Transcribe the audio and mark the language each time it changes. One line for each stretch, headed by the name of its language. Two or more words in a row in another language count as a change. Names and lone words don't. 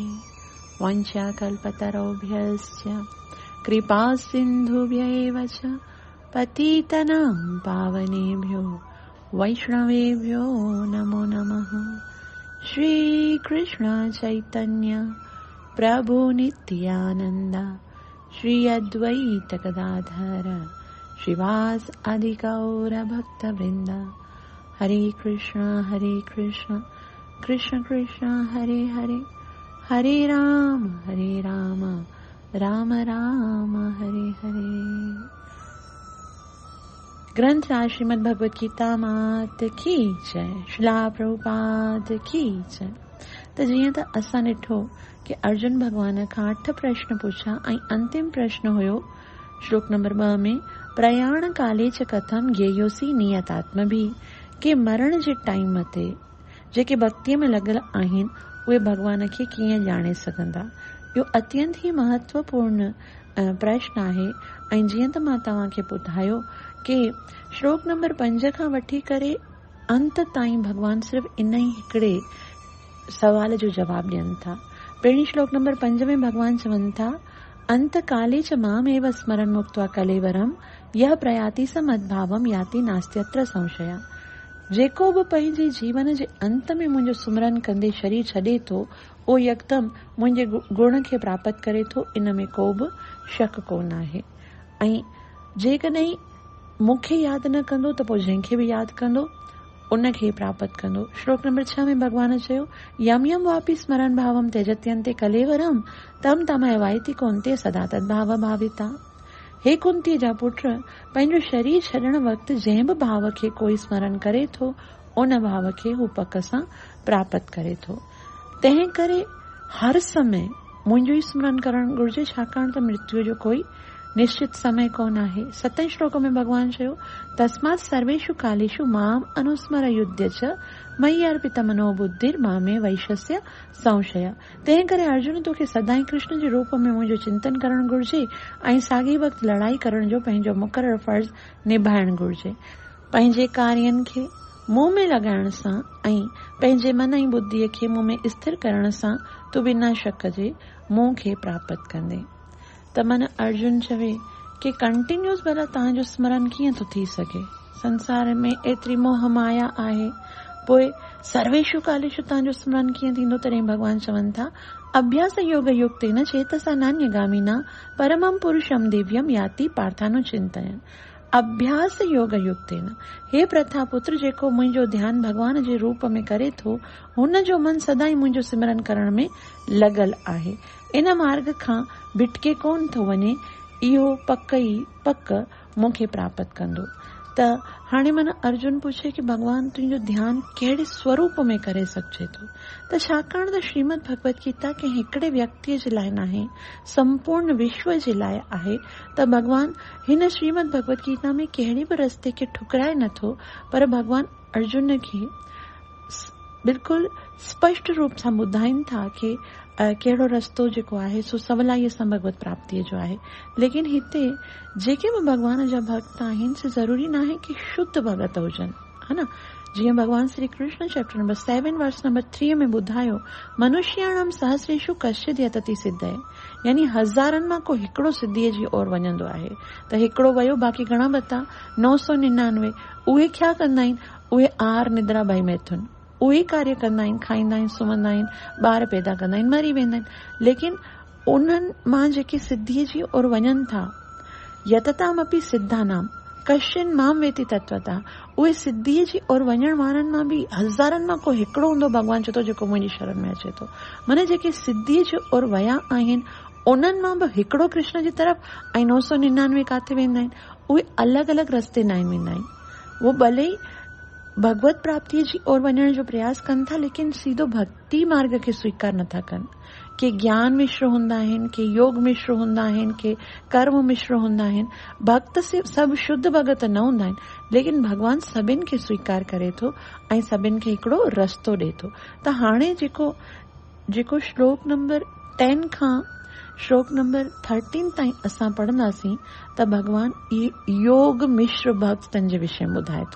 Sanskrit: वाञ्छाकल्पतरुभ्यश्च कृपा सिन्धुभ्यैव च पतितनां पावनेभ्यो वैष्णवेभ्यो नमो नमः। श्रीकृष्ण चैतन्य प्रभु नित्यानन्द श्री अद्वैत गदाधर श्रीवास आदि गौर भक्त वृंद। हरे कृष्ण कृष्ण कृष्ण हरे हरे, हरे राम राम राम हरे हरे।
Hindi: ग्रंथ राज श्रीमद् भगवद गीता मात की जय, श्रीला प्रभुपाद की जय।
Sindhi: त जीअं त असां ॾिठो कि अर्जुन भगवान खां 8 प्रश्न पुछा ऐं अंतिम प्रश्न हुयो श्लोक नंबर 2 में
Sanskrit: प्रयाण काले च कथम ज्ञेयोसी नियतात्मभि,
Sindhi: के मरण जे टाइम ते जेके भक्तीअ में लॻल आहिनि उहे भगवान खे कीअं ॼाणे सघंदा। इहो अत्यंत ई महत्वपूर्ण प्रश्न आहे। ऐं जीअं त मां तव्हांखे ॿुधायो कि श्लोक नंबर 5 खां वठी करे अंत ताईं भगवान सिर्फ़ इन ई हिकिड़े सवाल जो जवाब ॾियनि था। पहिरीं श्लोक नंबर 5 में भगवान चवनि था
Sanskrit: अंत काले च मामेव स्मरण मुक्त्वा कलेवरम यह प्रयाति स मद्भावम याति नास्त्यत्र संशय।
Sindhi: जेको बि पंहिंजे जीवन जे अंत में मुंहिंजो सुमरन कंदे शरीर छॾे थो, उहो यकदम मुंहिंजे गुण खे प्राप्त करे थो, इन में को बि शक कोन आहे। ऐं जेकॾहिं मूंखे यादि न कंदो त पोइ जंहिंखे बि यादि कंदो उनखे प्राप्त कंदो। श्लोक नंबर 6 में भगवान चयो
Sanskrit: यम यम वापि स्मरण भावम त्यजत्यन्ते कलेवरम तम तमय वाइति कुंते सदा तद्भाव भाविता।
Sindhi: हे कुंती जा पुट, पंहिंजो शरीर छॾण वक़्तु जंहिं बि भाव खे कोई स्मरण करे थो उन भाव खे हू पक सां प्राप्त करे थो। तंहिं करे हर समय मुंहिंजो ई स्मरण करणु घुर्जे, छाकाणि त मृत्यु जो कोई निश्चित समय कोन आहे। 7 श्लोक में भगवान चयो
Sanskrit: तस्मात् सर्वेषु कालेषु माम अनुस्मर युध्य च मयि अर्पित मनो बुद्धिर मामे वैश्यस्य संशय।
Sindhi: तंहिं करे अर्जुन तोखे सदाई कृष्ण जे रूप में मुंहिंजो चिंतन करणु घुर्जे ऐं साॻी वक़्तु लड़ाई करण जो पंहिंजो मुक़ररु फर्ज़ निभाइणु घुर्जे। पंहिंजे कार्यनि खे मुंहं में लॻाइण सां ऐं पंहिंजे मन ऐं बुद्धीअ खे मुंहं में स्थिर करण सां तूं बिना शक जे मुंहं खे प्राप्त कंदे। त मन अर्जुन चवे कि कंटिन्यूस भला तव्हांजो स्मरण कीअं थो थी सघे, संसार में एतिरी मोह माया आहे, पोइ
Sanskrit: सर्वेषु कालेषु
Sindhi: तव्हांजो स्मरण कीअं थींदो। तॾहिं भगवान चवनि था
Sanskrit: अभ्यास योग युक्तेन चेतसा नान्यगामिना परमं पुरुषम दिव्यम याति पार्थानुचिन्तयन्। अभ्यास योग युक्तेन,
Sindhi: हे प्रथा पुत्र जेको मुंहिंजो ध्यान भगवान जे रूप में करे थो, हुन जो मन सदाई मुंहिंजो सिमरन करण में लॻल आहे, इन मार्ग खां भिटके कोन थो वञे, इहो पक मूंखे प्राप्त कंदो। त हाणे मन अर्जुन पूछे कि भगवान तुंहिंजो ध्यान कहिड़े स्वरूप में करे सघिजे थो? त छाकाणि त श्रीमद भगवत गीता के हिकिड़े व्यक्तिअ जे लाइ नाहे, संपूर्ण विश्व जे लाइ आहे। त भगवान हिन श्रीमद भगवत गीता में कहिड़े बि रस्ते खे ठुकराए नथो, पर भगवान अर्जुन खे बिल्कुलु स्पष्ट रूप सां ॿुधाइनि था कि कहिड़ो रस्तो जेको आहे सो सवलाईअ सां भगवत प्राप्तिअ जो आहे। लेकिन हिते जेके बि भगवान जा भक्त आहिनि से ज़रूरी न आहे कि शुद्ध भगत हुजनि, है न। जीअं भगवान श्री कृष्ण चैप्टर नंबर 7 वर्स नंबर 3 में ॿुधायो,
Sanskrit: मनुष्याणाम सहस्रेषु कश्चित् यतति सिद्धये,
Sindhi: यानी हज़ारनि मां को हिकिड़ो सिद्धीअ जी ओर वञंदो आहे। त हिकिड़ो वियो, बाक़ी घणा बता 999 उहे छा कंदा आहिनि? उहे
Sanskrit: आहार निद्रा भय मैथुन
Sindhi: उहे कार्य कंदा आहिनि, खाईंदा आहिनि, सुम्हंदा आहिनि, ॿार पैदा कंदा आहिनि, मरी वेंदा आहिनि। लेकिन उन्हनि मां जेके सिद्धीअ जी ओर वञनि था,
Sanskrit: यततामपि सिद्धानाम कश्चिन माम वेति तत्वता,
Sindhi: उहे सिद्धीअ जी ओर वञण वारनि मां बि हज़ारनि मां को हिकिड़ो हूंदो, भगवान चए थो, जेको मुंहिंजी शरण में अचे थो। माने जेके सिद्धीअ जी ओर विया आहिनि उन्हनि मां बि हिकिड़ो कृष्ण जी तरफ़ ऐं 999 काथे वेंदा आहिनि, उहे अलॻि अलॻि रस्ते न वेंदा आहिनि। उहो भले ई भगवत प्राप्तिअ जी ओर वञण जो प्रयास कनि था, लेकिन सीधो भक्ति मार्ग खे स्वीकार नथा कनि। के ज्ञान मिश्र हूंदा आहिनि, के योग मिश्र हूंदा आहिनि, के कर्म मिश्र हूंदा आहिनि। भक्त से सभु शुद्ध भगत न हूंदा आहिनि, लेकिन भगवान सभिनि खे स्वीकार करे थो ऐं सभिनि खे हिकिड़ो रस्तो ॾे थो। त हाणे जेको श्लोक नंबर 10 खां श्लोक नंबर 13 ताईं असां पढ़ंदासीं, त भगवान योग मिश्र भक्तनि जे विषय में ॿुधाए थो।